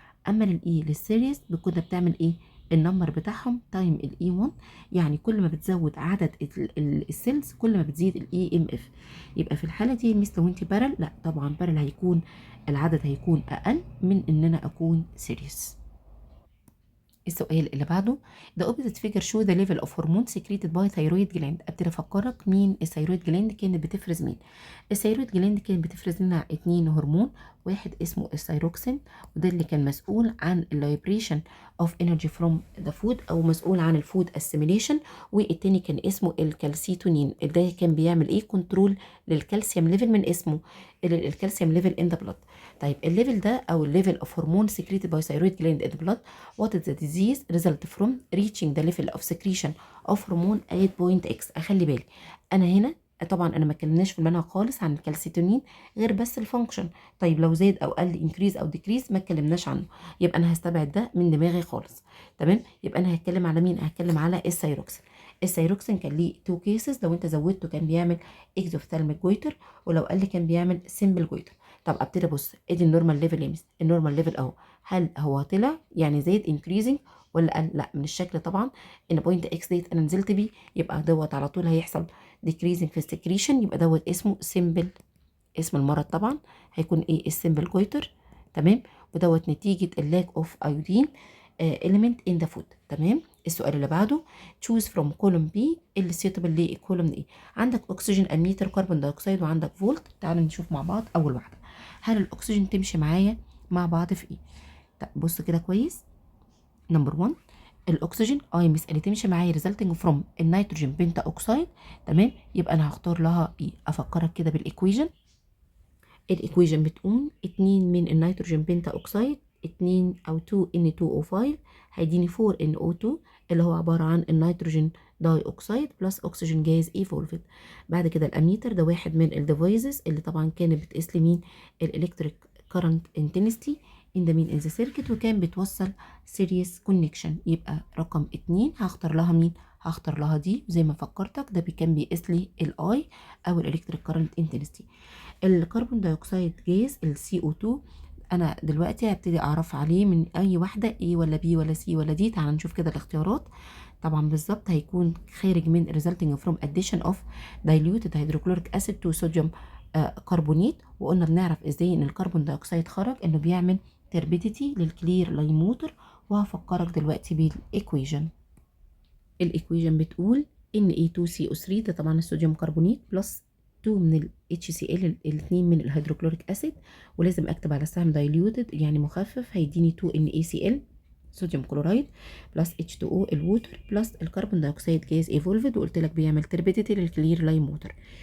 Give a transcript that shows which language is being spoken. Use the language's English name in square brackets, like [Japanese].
[Arabic] اما الاي للسيريس كنا بتعمل ايه؟ النمبر بتاعهم تايم الاي 1، يعني كل ما بتزود عدد السيلز كل ما بتزيد الاي ام اف. يبقى في الحاله دي مثل لو انت بارل، لا طبعا بارل هيكون العدد هيكون اقل من ان انا اكون سيريس. السؤال اللي بعده [English] the opposite figure show the level of hormone secreted by thyroid gland. [Arabic] ابتدي افكرك مين الثيرويد جلاند كانت بتفرز مين. الثيرويد جلاند كانت بتفرز لنا 2 هرمون، واحد اسمه الثيروكسين وده اللي كان مسؤول عن الليبريشن اوف انرجي فروم ذا فود او مسؤول عن الفود اسيميليشن، والتاني كان اسمه الكالسيتونين ده كان بيعمل ايه؟ كنترول للكالسيوم ليفل من اسمه الكالسيوم ليفل ان ذا بلاد. طيب الليفل ده او الليفل اوف هرمون [English] secreted by thyroid gland in the blood what is the disease result from reaching the level of secretion of hormone at point X. [Arabic] اخلي بالي انا هنا طبعا انا ما اتكلمناش في المنهج خالص عن الكالسيتونين غير بس الفانكشن، طيب لو زاد او قل انكريز او ديكريز ما اتكلمناش عنه، يبقى انا هستبعد ده من دماغي خالص، تمام. يبقى انا هتكلم على مين؟ هتكلم على الثيروكسين. الثيروكسين كان ليه 2 كيسز، لو انت زودته كان بيعمل اكزوثالميك جويتر ولو قل كان بيعمل سيمبل جويتر. طب ابتدي ابص ادي النورمال ليفل يمس، النورمال ليفل اهو، هل هو طلع يعني زاد انكريزنج ولا قل؟ لا، من الشكل طبعا ان بوينت اكس ديت انا نزلت بيه يبقى دوت على طول هيحصل ديكريزنج في السكريشن، يبقى دوت اسمه سيمبل، اسم المرض طبعا هيكون ايه؟ السيمبل جويتر، تمام، ودوت نتيجه اللاك اوف ايودين [English] element in the food، [Arabic] تمام. السؤال اللي بعده [English] choose from column B [Arabic] اللي suitable للكولوم A. عندك اكسجين اميتر كربون دايوكسيد وعندك فولت. تعالوا نشوف مع بعض اول واحده، هل الاكسجين تمشي معايا مع بعض في ايه؟ طب بص كده كويس، نمبر 1 الاكسجين مس اللي تمشي معايا [English] resulting from [Arabic] النيتروجين بنتا اوكسيد، تمام، يبقى انا هختار لها ايه؟ افكرك كده بالايكويجن، الايكويجن بتقول 2 من النيتروجين بنتا اوكسيد 2 او 2 N2O5 هيديني 4 NO2 اللي هو عباره عن النيتروجين داي اوكسيد بلس اكسجين جاز ايفولفد. بعد كده الاميتر ده واحد من الديفايسز اللي طبعا كانت بتقيس لي مين؟ الالكتريك كارنت انتنسيتي [English] in the main in the circuit [Arabic] وكان بتوصل [English] series connection. [Arabic] يبقى رقم 2 هختار لها مين؟ هختار لها دي زي ما فكرتك، ده كان بيقيس لي الاي او الالكتريك كارنت انتنسيتي. الكربون دايوكسيد جاز CO2 انا دلوقتي هبتدي اعرف عليه من اي واحده A ولا B ولا C ولا D. تعال نشوف كده الاختيارات. طبعا بالظبط هيكون خارج من [English] resulting from addition of diluted hydrochloric acid to sodium carbonate. [Arabic] وقلنا بنعرف ازاي ان الكربون دايوكسيد خرج، انه بيعمل تربيديتي للكلير لاين موتور. وهفكرك دلوقتي بالايكويجن. الايكويجن بتقول ان Na2CO3 ده طبعا الصوديوم كربونيت بلس 2 من ال HCl الاثنين من الهيدروكلوريك اسيد، ولازم اكتب على السهم diluted يعني مخفف، هيديني 2 NaCl صوديوم كلورايد بلس H2O الووتر بلس الكربون دايوكسيد جاز ايفولفد، وقلت لك بيعمل تربيديتي للكلير لاين موتور.